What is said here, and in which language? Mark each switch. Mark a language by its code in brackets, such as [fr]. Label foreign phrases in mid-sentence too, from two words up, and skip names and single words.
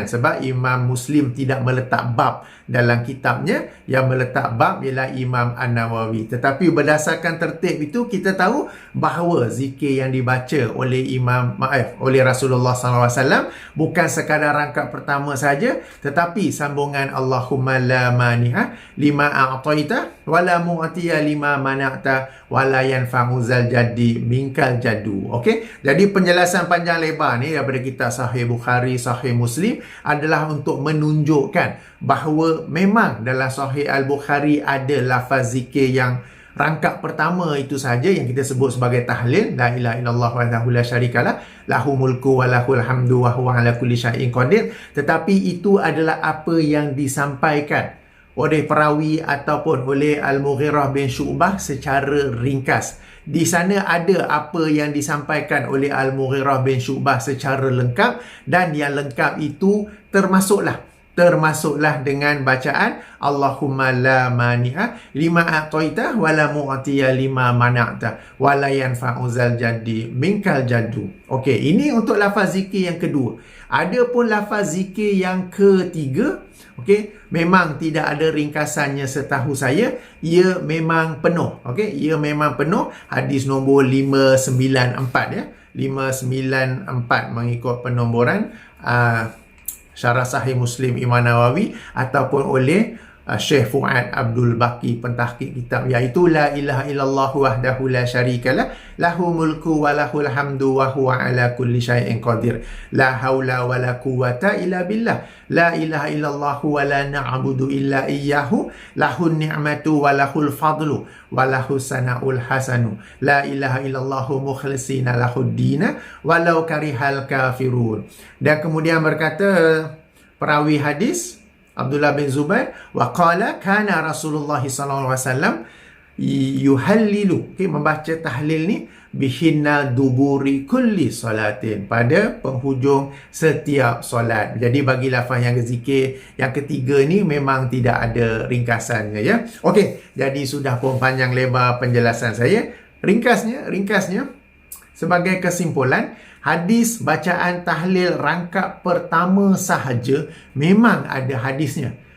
[ms] Sebab Imam Muslim tidak meletak bab dalam kitabnya, yang meletak bab ialah Imam An-Nawawi. Tetapi berdasarkan tertib itu, kita tahu bahawa zikir yang dibaca oleh oleh Rasulullah SAW bukan sekadar rangkap pertama saja, tetapi sambungan [ar] اللهم لا مانع لما أعطيت ولا معطي لما منعت ولا ينفع ذا الجد منك الجد. [ms] Okey, jadi penjelasan panjang lebar ni daripada kitab Sahih Bukhari, Sahih Muslim adalah untuk menunjukkan bahawa memang dalam Sahih Al-Bukhari ada lafaz zikir yang rangkap pertama itu saja yang kita sebut sebagai tahlil, [ar] لا إله إلا الله وحده لا شريك له، له الملك وله الحمد وهو على كل شيء قدير. [ms] Tetapi itu adalah apa yang disampaikan oleh perawi ataupun oleh Al-Mughirah bin Syu'bah secara ringkas. Di sana ada apa yang disampaikan oleh Al-Mughirah bin Syu'bah secara lengkap, dan yang lengkap itu termasuklah dengan bacaan [ar] اللهم لا مانع لما أعطيت ولا معطي لما منعت ولا ينفع ذا الجد منك الجد. [ms] Okey, ini untuk lafaz zikir yang kedua. Ada pun lafaz zikir yang ketiga. Okey, memang tidak ada ringkasannya setahu saya, ia memang penuh. Okey, ia memang penuh. Hadis nombor 594 ya. 594 mengikut penomboran Syarah Sahih Muslim Imam Nawawi ataupun oleh Syekh Fuad Abdul Baqi pentahqiq kitab, [ar] iaitu لا إله إلا الله وحده لا شريك له، له الملك وله الحمد وهو على كل شيء قدير، لا حول ولا قوة إلا بالله، لا إله إلا الله ولا نعبد إلا إياه، له النعمة وله الفضل وله الثناء الحسن، لا إله إلا الله مخلصين له الدين ولو كره الكافرون. [ms] Dan kemudian berkata perawi hadis Abdullah bin Zubair, [ar] وقال كان رسول الله صلى الله عليه وسلم يهلل, [ms] membaca tahlil ni [ar] بهن دبر كل صلاة, [ms] pada penghujung setiap solat. Jadi bagi lafaz yang zikir yang ketiga ni memang tidak ada ringkasannya ya. Okey, jadi sudah pun panjang lebar penjelasan saya. Ringkasnya sebagai kesimpulan, hadis bacaan tahlil rangkap pertama sahaja memang ada hadisnya.